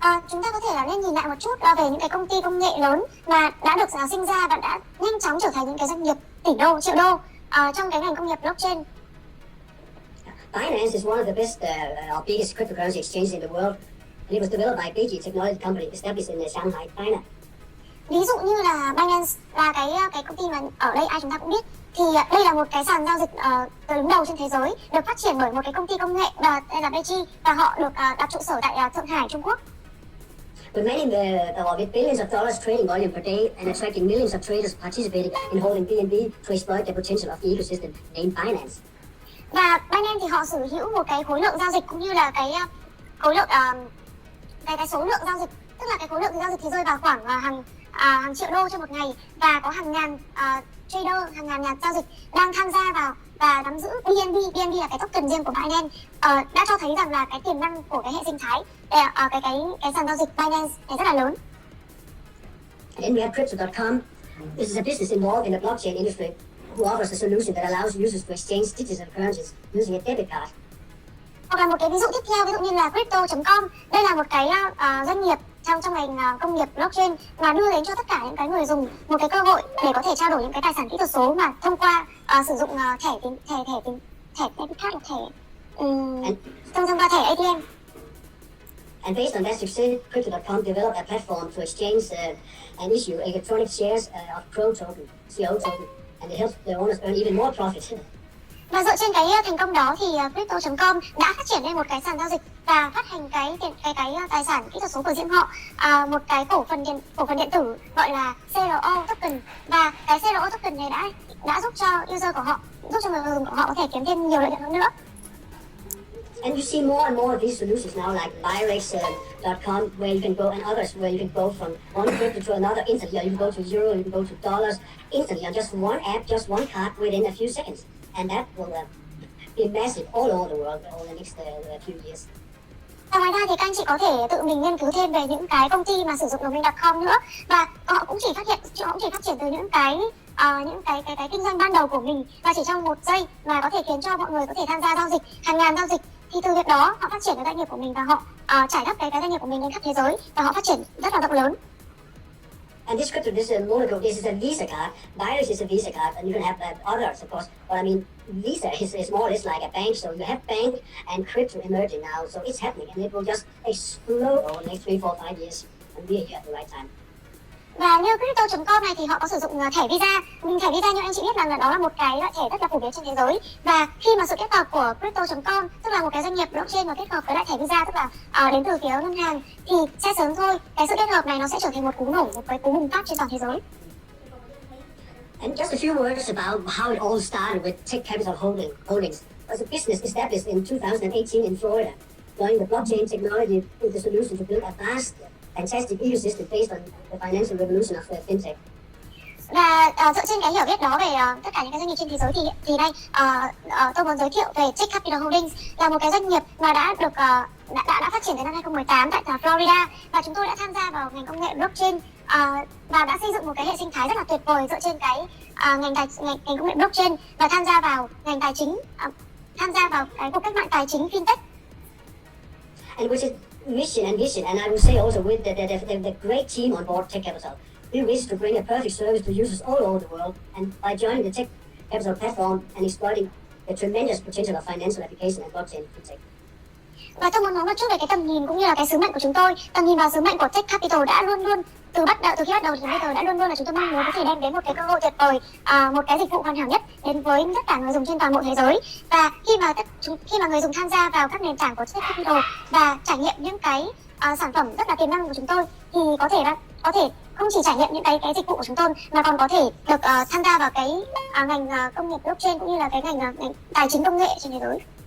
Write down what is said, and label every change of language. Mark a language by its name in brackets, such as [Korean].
[Vietnamese] Chúng ta có thể là nên nhìn lại một chút về những cái công ty công nghệ lớn mà đã được sinh ra và đã nhanh chóng trở thành những cái doanh nghiệp tỷ đô, triệu đô trong cái ngành công nghiệp blockchain. [English] Binance is one of the best or biggest cryptocurrency exchanges in the world, and it was developed by a big technology company established in Shanghai, China. [Vietnamese] Ví dụ như là Binance là cái công ty mà ở đây ai chúng ta cũng biết, thì đây là một cái sàn giao dịch đứng đầu trên thế giới, được phát triển bởi một cái công ty công nghệ đây là Beijing, và họ được đặt trụ sở tại Thượng Hải, Trung Quốc. [English] With billions of dollars trading volume per day and attracting millions of traders participating in holding BNB to exploit the potential of the ecosystem named Binance. [Vietnamese] Và Binance thì họ sở hữu một cái khối lượng giao dịch cũng như là cái khối lượng cái số lượng giao dịch, tức là cái khối lượng giao dịch thì rơi vào khoảng hàng triệu đô trên một ngày, và có hàng ngàn trader, hàng ngàn nhà giao dịch đang tham gia vào và nắm giữ BNB. BNB là cái token riêng của Binance, đã cho thấy rằng là cái tiềm năng của cái hệ sinh thái cái sàn giao dịch Binance này rất là lớn. [English] And then we have crypto.com. This is a business involved in the blockchain industry who offers a solution that allows users to exchange digital currencies using a debit card. [Vietnamese] Hoặc là một cái ví dụ tiếp theo, ví dụ như là crypto.com. Đây là một cái doanh nghiệp trong ngành công nghiệp blockchain mà đưa đến cho tất cả những cái người dùng một cái cơ hội để có thể trao đổi những cái tài sản kỹ thuật số mà thông qua sử dụng thẻ debit card, thông qua thẻ ATM. [English] And based on that success, Crypto.com developed a platform to exchange and issue electronic shares of Pro token, CO token, and it helps the owners earn even more profit. [Vietnamese] Và dựa trên cái thành công đó thì Crypto.com đã phát triển lên một cái sàn giao dịch và phát hành cái tài sản kỹ thuật số của riêng họ, một cái cổ phần điện tử gọi là CRO token, và cái CRO token này đã giúp cho user của họ, giúp cho người dùng của họ có thể kiếm thêm nhiều lợi nhuận hơn nữa. [English] And you see more and more of these solutions now, like TRX.com, where you can go, and others where you can go from one crypto to another instantly, or you can go to euro, you can go to dollars instantly on just one app, just one card within a few seconds. And that will be massive all over the world over the next few years. [Vietnamese] Và ngoài ra thì các anh chị có thể tự mình nghiên cứu thêm về những cái công ty mà sử dụng domain.com nữa, và họ cũng chỉ phát triển từ những cái kinh doanh ban đầu của mình, và chỉ trong 1 giây mà có thể khiến cho mọi người có thể tham gia giao dịch hàng ngàn giao dịch. Thì từ việc đó họ phát triển cái doanh nghiệp của mình và họ trải khắp cái doanh nghiệp của mình đến khắp thế giới, và họ phát triển rất là rộng lớn. [English] And this Monaco, this is a Visa card. Binance is a Visa card, and you can have others, of course. But I mean, Visa is more or less like a bank, so you have bank and crypto emerging now, so it's happening, and it will just explode over the next 3, 4, 5 years, and we are here at the right time. [Vietnamese] Và như Crypto.com này thì họ có sử dụng thẻ Visa. Thẻ Visa như anh chị biết là đó là một cái loại thẻ rất là phổ biến trên thế giới. Và khi mà sự kết hợp của Crypto.com, tức là một cái doanh nghiệp blockchain mà kết hợp với lại thẻ Visa, tức là đến từ phía ngân hàng, thì sẽ sớm thôi cái sự kết hợp này nó sẽ trở thành một cú nổ, một cái cú bùng phát trên toàn thế giới. [English] And just a few words about how it all started with TechCapital Holdings. It was a business established in 2018 in Florida, joining the blockchain technology with the solution to build a vast fantastic ecosystem based on the financial revolution of fintech. [Vietnamese] Và dựa trên cái hiểu biết đó về tất cả những cái doanh nghiệp trên thế giới thì đây tôi muốn giới thiệu về TechCapital Holdings, là một cái doanh nghiệp mà đã phát triển từ năm 2018 tại Florida, và chúng tôi đã tham gia vào ngành công nghệ blockchain và đã xây dựng một cái hệ sinh thái rất là tuyệt vời dựa trên cái ngành công nghệ blockchain, và tham gia vào ngành tài chính, tham gia vào cái cuộc cách mạng tài chính fintech. [English] And which is mission and vision, and I would say also with the great team on board TechCapital, we wish to bring a perfect service to users all over the world, and by joining the TechCapital platform and exploiting the tremendous potential of financial application and blockchain fintech. [Vietnamese] Và tôi muốn nói một chút về cái tầm nhìn cũng như là cái sứ mệnh của chúng tôi. Tầm nhìn và sứ mệnh của TechCapital đã luôn luôn từ khi bắt đầu đến bây giờ đã luôn luôn là chúng tôi mong muốn có thể đem đến một cái cơ hội tuyệt vời, một cái dịch vụ hoàn hảo nhất đến với tất cả người dùng trên toàn bộ thế giới. Và khi mà người dùng tham gia vào các nền tảng của TechCapital và trải nghiệm những cái sản phẩm rất là tiềm năng của chúng tôi, thì có thể không chỉ trải nghiệm những cái dịch vụ của chúng tôi mà còn có thể được tham gia vào cái ngành công nghiệp blockchain cũng như là cái ngành tài chính công nghệ trên thế giới.